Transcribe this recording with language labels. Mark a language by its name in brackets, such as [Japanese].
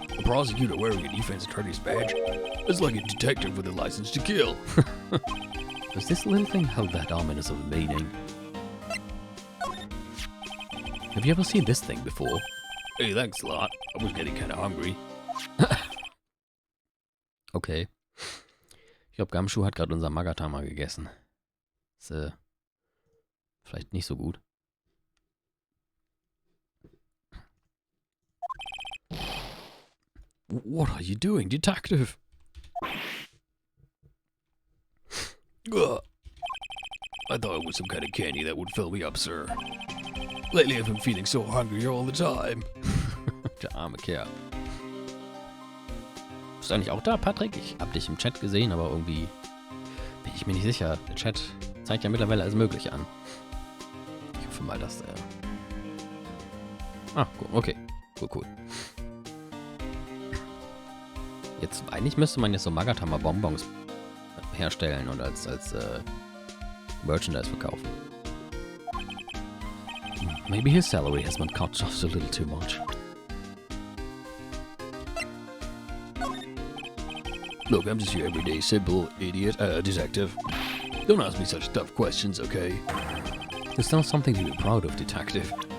[English] A prosecutor wearing a defense attorney's badge is like a detective with a license to kill. Does this little thing hold that ominous of a meaning? Have you ever seen this thing before? Hey, thanks a lot. I was getting kind of hungry. Okay. [German] Ich glaube, Gamschuh hat gerade unser Magatama gegessen. Ist, vielleicht nicht so gut. [English] What are you doing, detective? Ugh. I thought it was some kind of candy that would fill me up, sir. Lately I've been feeling so hungry all the time. [German] Der arme Kerl. Bist du eigentlich auch da, Patrick? Ich hab dich im Chat gesehen, aber irgendwie bin ich mir nicht sicher. Der Chat zeigt ja mittlerweile alles Mögliche an. Ich hoffe mal, dass der... [English] Ah, cool. Okay. Cool. [German] Jetzt, eigentlich müsste man jetzt so Magatama-Bonbons herstellen und als Merchandise verkaufen. [English] Maybe his salary has been cut just a little too much. Look, I'm just your everyday simple idiot detective. Don't ask me such tough questions, okay? It's not something to be proud of, detective.